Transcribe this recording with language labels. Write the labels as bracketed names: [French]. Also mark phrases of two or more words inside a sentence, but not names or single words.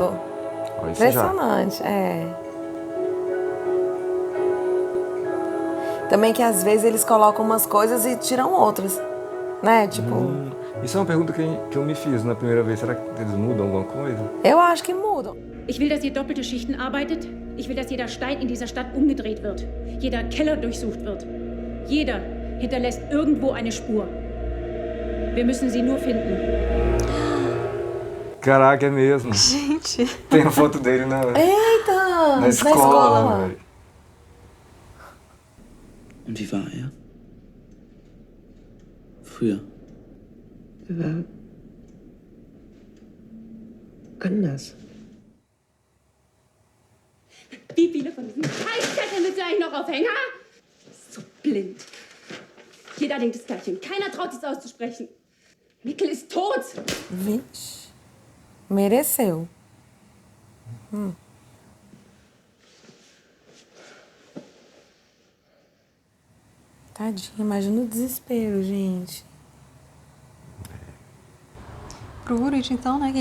[Portuguese] Olha isso já. Impressionante, é. Também que às vezes eles colocam umas coisas e tiram outras, né? Tipo, Isso é uma pergunta que eu me fiz na primeira vez. Será que eles mudam alguma coisa? eu acho que mudam. [German] Ich will, dass ihr doppelte Schichten arbeitet. Ich will, dass jeder Stein in dieser Stadt umgedreht wird. Jeder Keller durchsucht wird. Jeder hinterlässt irgendwo eine Spur. Wir müssen sie nur finden. [Portuguese] Caraca, é mesmo. Gente, Tem a foto dele Eita! na escola, velho. [German] Und wie war er? Früher. War anders. Wie viele von diesen Scheißzetteln willst du eigentlich noch aufhängen, ha? So blind. Jeder denkt das Gleiche und keiner traut es auszusprechen. Mikkel ist tot. [Portuguese] Vixe. Mereceu. Tadinha, imagina o desespero, gente. pro Urit, então, né?